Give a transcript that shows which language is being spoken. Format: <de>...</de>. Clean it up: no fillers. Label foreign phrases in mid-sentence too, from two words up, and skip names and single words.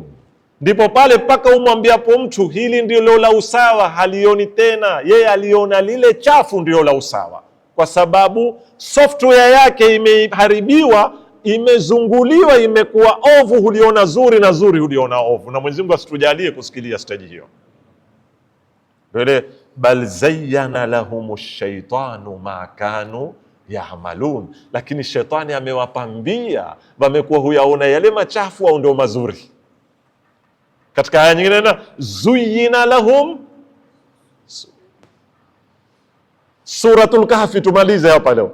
<sw>Ndipo pale mpaka umwambiapo mtu hili ndio la usawa, halioni tena. Yeye aliona lile chafu ndio la usawa, kwa sababu software yake imeharibiwa, imezunguliwa, imekuwa ovu. Huliona zuri na zuri huliona ovu, na Mwenyezi Mungu asitujalie kusikilia stage hiyo.</sw> <ar>بل بل زين لهم الشيطان ما كانوا يعملون,</ar> <sw>lakini shetani amewapambia, wamekuwa huyaona yale machafu au ndio mazuri. Katika aya nyingine na</sw> <ar>زين لهم,</ar> <sw>Suratul Kahfi, tumalize hapa leo.</sw>